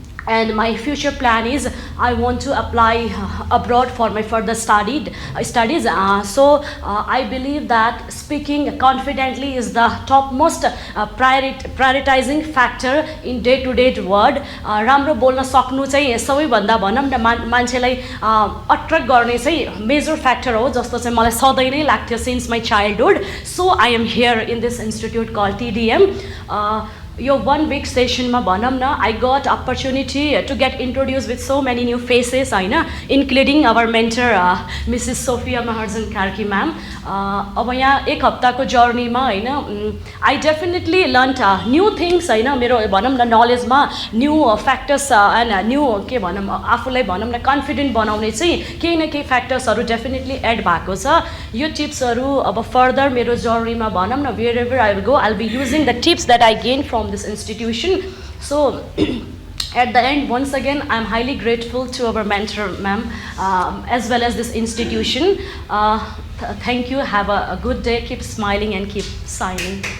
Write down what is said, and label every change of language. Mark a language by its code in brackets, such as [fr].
[en] And my future plan is I want to apply abroad for my further studies. So I believe that speaking confidently is the topmost prioritizing factor in day-to-day world. [ne] राम्रो बोल्न सक्नु चाहिँ सबैभन्दा भनौँ न मान्छेलाई attract गर्ने चाहिँ मेजर फ्याक्टर हो जस्तो चाहिँ मलाई सधैँ नै लाग्थ्यो since my childhood so I am here in this institute call TDM. [en] यो 1 week सेसनमा भनौँ न I got opportunity to get introduce with so many new faces होइन including our mentor Mrs Sophia Maharjan Karki ma'am. [ne] अब यहाँ 1 हप्ताको जर्नीमा होइन I definitely learn new things होइन मेरो भनौँ न नलेजमा न्यू फ्याक्टर्स एन्ड न्यू के भनौँ आफूलाई भनौँ न कन्फिडेन्ट बनाउने चाहिँ केही न केही फ्याक्टर्सहरू डेफिनेटली एड भएको छ. [en] यो टिप्सहरू अब फर्दर मेरो जर्नीमा भनौँ न wherever I will go I will be using the tips that I gain from this institution. So at the end, once again, I'm highly grateful to our mentor, ma'am, as well as this institution. Thank you. Have a good day. Keep smiling and keep signing.